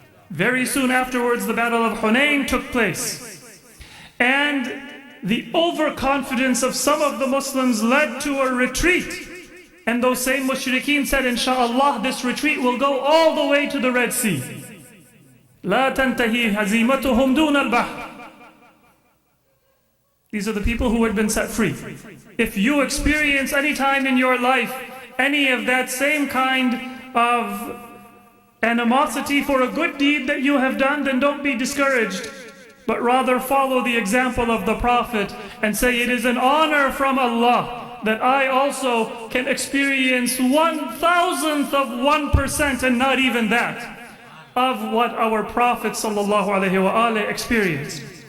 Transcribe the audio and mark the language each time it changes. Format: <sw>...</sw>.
<en>Very soon afterwards, the Battle of Hunayn took place. And the overconfidence of some of the Muslims led to a retreat. And those same mushrikeen said, Inshallah, this retreat will go all the way to the Red Sea.</en> <ar>لا تنتهي هزيمتهم دون البحر.</ar> <en>These are the people who had been set free. If you experience any time in your life any of that same kind of animosity for a good deed that you have done, then don't be discouraged, but rather follow the example of the Prophet and say, it is an honor from Allah that I also can experience 1,000th of 1% and not even that of what our Prophet ﷺ experienced.</en>